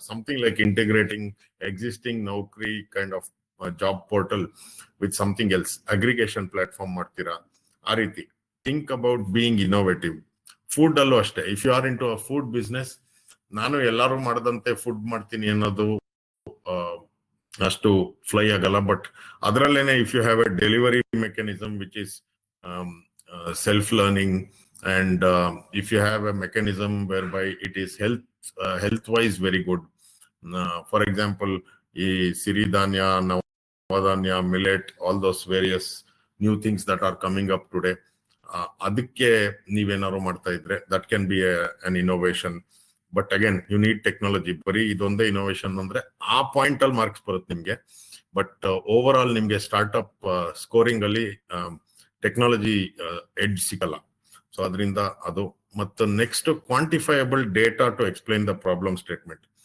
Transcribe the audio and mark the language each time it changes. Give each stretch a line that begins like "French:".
English: something like integrating existing Naukri kind of job portal with something else, aggregation platform
Kannada: ಮಾಡ್ತೀರಾ. ಆ ರೀತಿ
English: Think about being innovative. Food
Kannada: ಅಲ್ಲೂ ಅಷ್ಟೇ,
English: if you are into a food business,
Kannada: ನಾನು ಎಲ್ಲರೂ ಮಾಡದಂತೆ ಫುಡ್ ಮಾಡ್ತೀನಿ ಅನ್ನೋದು ಅಷ್ಟು ಫ್ಲೈ ಆಗಲ್ಲ.
English: but
Kannada: ಅದರಲ್ಲೇನೆ
English: if you have a delivery mechanism which is self learning, and if you have a mechanism whereby it is health wise very good, for example siridanya, navadanya, millet, all those various new things that are coming up today,
Kannada: adikke ನೀವೇನಾರು ಮಾಡ್ತಾ ಇದ್ರೆ
English: that can be an innovation. But again, you need technology.
Kannada: ಬರೀ ಇದೊಂದೇ innovation ಅಂದ್ರೆ ಆ point ಅಲ್ಲಿ marks ಬರುತ್ತೆ ನಿಮ್ಗೆ. But over all ನಿಮ್ಗೆ ಸ್ಟಾರ್ಟ್ಅಪ್ ಸ್ಕೋರಿಂಗ್ ಅಲ್ಲಿ ಟೆಕ್ನಾಲಜಿ ಎಡ್ಜ್ ಸಿಗಲ್ಲ. ಸೊ ಅದರಿಂದ ಅದು. ಮತ್ತು
English: Next, quantifiable data to explain the problem statement.